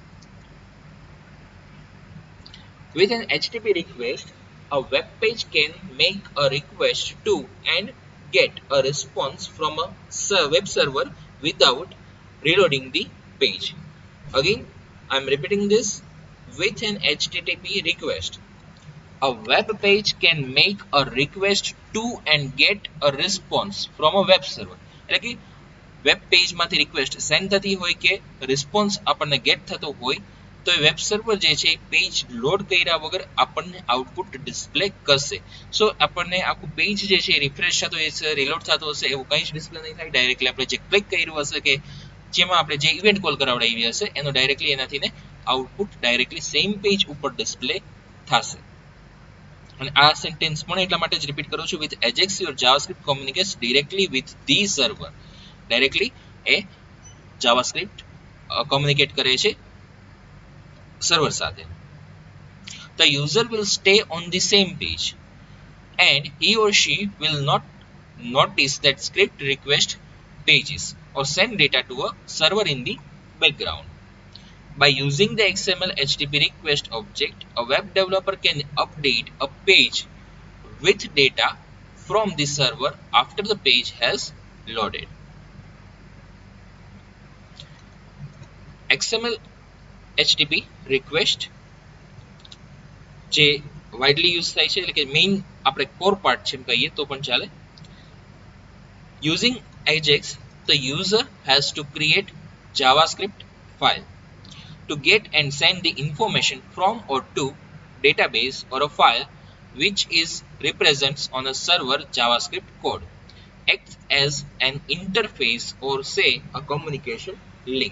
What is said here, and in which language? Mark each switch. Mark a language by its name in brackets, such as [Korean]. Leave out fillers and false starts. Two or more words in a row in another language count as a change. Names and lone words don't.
[English] With an HTTP request, a web page can make a request to and get a response from a web server without reloading the page. Again, I am repeating this. With an HTTP request, a web page can make a request to and get a response from a web server. [Gujarati] એટલે કે વેબ પેજમાંથી રિક્વેસ્ટ સેન્ડ થતી હોય કે રિસ્પોન્સ આપણને ગેટ થતો હોય, તો એ [English] web server [Gujarati] જે છે [English] page load [Gujarati] કર્યા વગર આપણને [English] output display [Gujarati] કરશે. સો આપણને આખું પેજ જે છે રિફ્રેશ થતો હશે, રિલોડ થતો હશે, એવું કંઈ જ ડિસ્પ્લે નહીં થાય. ડાયરેક્ટલી આપણે જે ક્લિક કર્યું હશે કે જેમાં આપણે જે [English] event call [Gujarati] કરાવડાવી હશે એનો ડાયરેક્ટલી એનાથી [English] output directly same page [Gujarati] ઉપર ડિસ્પ્લે થશે. અને આ સેન્ટેન્સ પણ એટલા માટે જ રિપીટ કરું છું. [English] વિથ AJAX your JavaScript communicates directly with the server. [Gujarati] ડાયરેક્ટલી એ [English] JavaScript communicate [Gujarati] કરે છે સર્વર સાથે. [English] The user will stay on the same page and he or she will not notice that script request pages or send data to a server in the background. By using the XML HTTP request object, a web developer can update a page with data from the server after the page has loaded. XML HTTP request [Gujarati] જે [English] widely use [Gujarati] થાય છે એટલે કે મેઇન આપણે [English] core part [Gujarati] છે એમ કહીએ તો પણ ચાલે. [English] Using Ajax, the user has to create JavaScript file to get and send the information from or to database or a file which is represents on a server JavaScript code, acts as an interface or say a communication link.